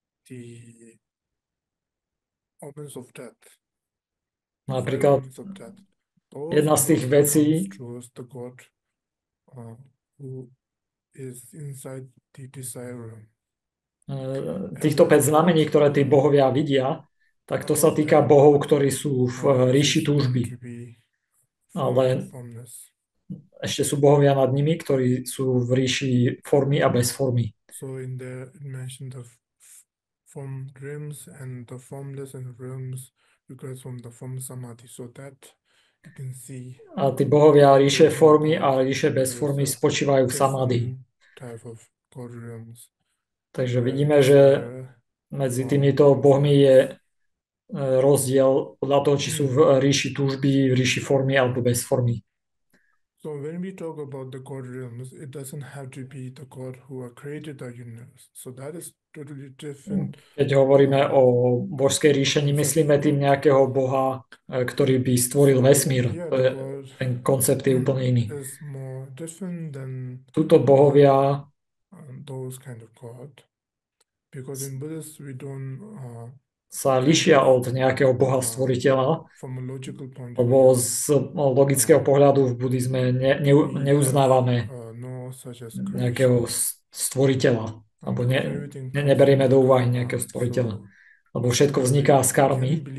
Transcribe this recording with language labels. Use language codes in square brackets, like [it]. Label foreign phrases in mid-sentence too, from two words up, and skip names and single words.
[sk] Napríklad jedna z tých vecí, týchto 5 znamení, ktoré tí bohovia vidia, tak to sa týka bohov, ktorí sú v ríši túžby. Ale ešte sú bohovia nad nimi, ktorí sú v ríši formy a bez formy. [en] Form realms and the formless and realms because from the form samadhi, so that you can see. [sk] A tí bohovia ríše formy a ríše bez formy spočívajú v samadhi. Takže vidíme, že medzi týmito bohmi je rozdiel podľa toho, či sú v ríši túžby, v ríši formy alebo bez formy. [en] So when we talk about the God realms, it doesn't have to be the God who created the universe. So that is totally different. [sk] Keď hovoríme o božskej ríše, nemyslíme tým nejakého boha, ktorý by stvoril vesmír. Ten koncept je úplne iný. Tuto bohovia sa líšia od nejakého boha stvoriteľa, lebo z logického pohľadu v buddhizme neuznávame nejakého stvoriteľa, alebo neberieme do úvahy nejakého stvoriteľa, lebo všetko vzniká z karmy.